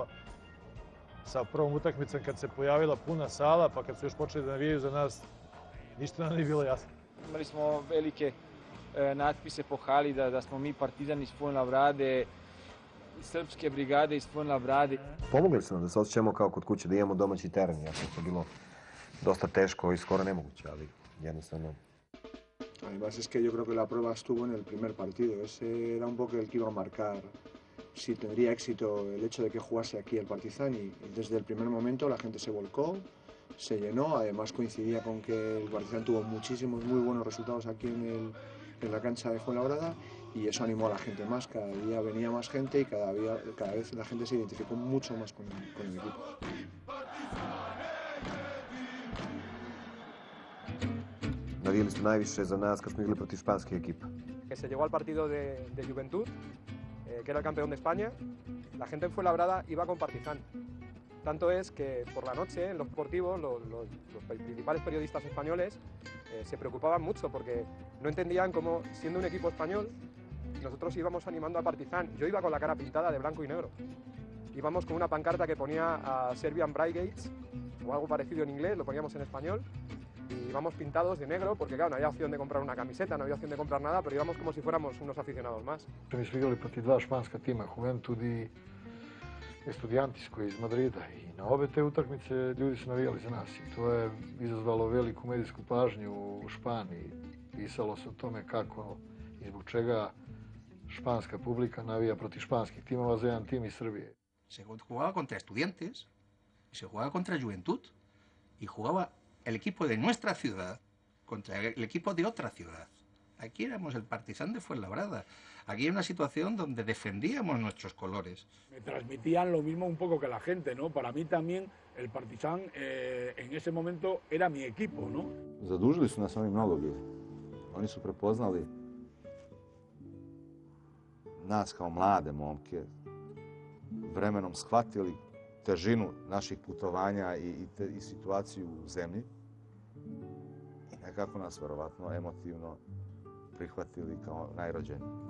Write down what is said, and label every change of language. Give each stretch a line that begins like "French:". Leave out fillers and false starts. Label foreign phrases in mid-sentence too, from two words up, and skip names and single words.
Serbian: Sa prvom utakmicom kad se pojavila puna sala, pa kad su još počeli da navijaju za nas, ništa nam nije bilo jasno. Imali smo velike natpise po hali da smo mi Partizan iz Fuenlabrade, srpske brigade iz Fuenlabrade. Pomogli su nam da se osjećamo kao kod kuće, da imamo domaći teren. Jasno, to bilo dosta teško i skoro nemoguće, ali jednostavno.
Spanish: Además es que yo creo que la prueba estuvo en el primer partido. Ese era un poco el que iba a marcar si tendría éxito el hecho de que jugase aquí el Partizan y desde el primer momento la gente se volcó, se llenó. Además coincidía con que el Partizan tuvo muchísimos muy buenos resultados aquí en la cancha de Fuenlabrada y eso animó a la gente más. Cada día venía más gente y cada vez la gente se identificó mucho más con el equipo.
Serbian: Navijali su najviše za nas kad smo igrali protiv španske ekipe.
Spanish: Que se llegó al partido de Juventud, que era el campeón de España, la gente en Fuenlabrada iba con Partizan. Tanto es que por la noche en los deportivos los principales periodistas españoles se preocupaban mucho porque no entendían cómo, siendo un equipo español, nosotros íbamos animando a Partizan. Yo iba con la cara pintada de blanco y negro. Íbamos con una pancarta que ponía a Serbian Brigades o algo parecido en inglés, lo poníamos en español. Y íbamos pintados de negro porque, claro, no había opción de comprar una camiseta, no había opción de comprar nada, pero íbamos como si fuéramos unos aficionados más.
Serbian: Mi smo igrali protiv 2 španska tima, Juventud i Estudiantis koji je iz Madrida. I na obe te utakmice ljudi su navijali za nas. I to je izazvalo veliku medijsku pažnju u Španiji. Pisalo se o tome kako i zbog čega španska publika navija protiv španskih timova za jedan tim iz Srbije.
Spanish: Se jugaba contra Estudiantes, se jugaba contra Juventud y jugaba el equipo de nuestra ciudad contra el equipo de otra ciudad. Aquí éramos el Partizan de Fuenlabrada. Aquí hay una situación donde defendíamos nuestros colores. Me transmitían lo mismo un poco que la gente, ¿no? Para mí también el Partizan en ese momento era mi equipo, ¿no?
Serbian: Zadužili su nas oni mnogo bili. Oni su prepoznali nas kao mlade momke, vremenom shvatili težinu naših putovanja i situaciju u zemlji i nekako nas verovatno emotivno prihvatili kao najrođeni.